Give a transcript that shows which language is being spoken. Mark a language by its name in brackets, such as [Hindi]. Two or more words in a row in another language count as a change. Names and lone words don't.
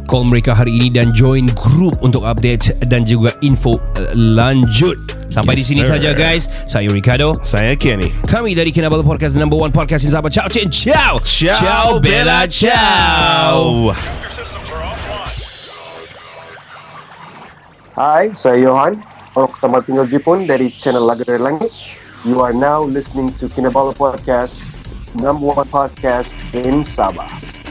[Malay] Call mereka hari ini dan [English] join group [Malay] untuk update dan juga info lanjut. Sampai di sini saja, guys. Saya Ricardo. Saya Kenny. Kami dari Kinabalu Podcast, [English] the number one podcast in Sabah. [Italian] Ciao, ciao. Ciao, Bella, ciao. [Malay] Hai, saya Johan, orang pertama tinggal Jepun dari channel Laga dari Langit. [English] You are now listening to Kinabalu Podcast, number one podcast in Sabah.